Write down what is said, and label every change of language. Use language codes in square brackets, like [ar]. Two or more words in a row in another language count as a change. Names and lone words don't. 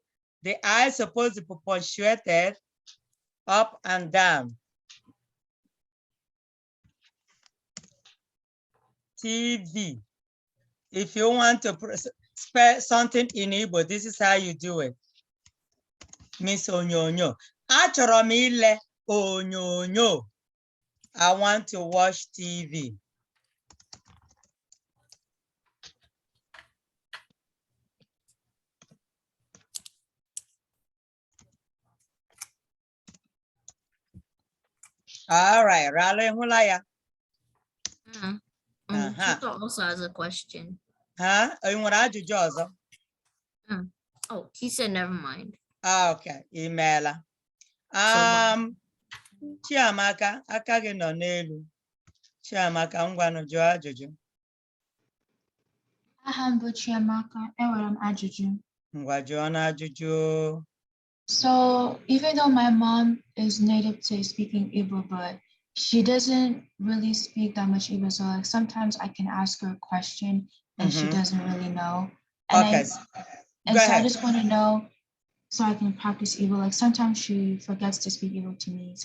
[en] The I is supposed to be punctuated up and down. TV. If you want to spell something in Igbo, this is how you do it. [ig] Miss Onyonyo. Achọrọ m ile onyonyo. [en] I want to watch TV. All right, Raleigh Hulaya. Chuka also has a question. Huh? Oh, he said never mind. Okay, email. [ig] Chiamaka, aka gị nọ n'elu. Chiamaka, ngwanụ jụọ ajụjụ. Aha m bụ Chiamaka, enwere m ajụjụ. Ngwa jụọ na ajụjụ. [en] So even though my mom is native to speaking Igbo, but she doesn't really speak that much Igbo. So like sometimes I can ask her a question and she doesn't really know. And Okay. so ahead. I just want to know so I can practice Igbo. Like sometimes she forgets to speak Igbo to me.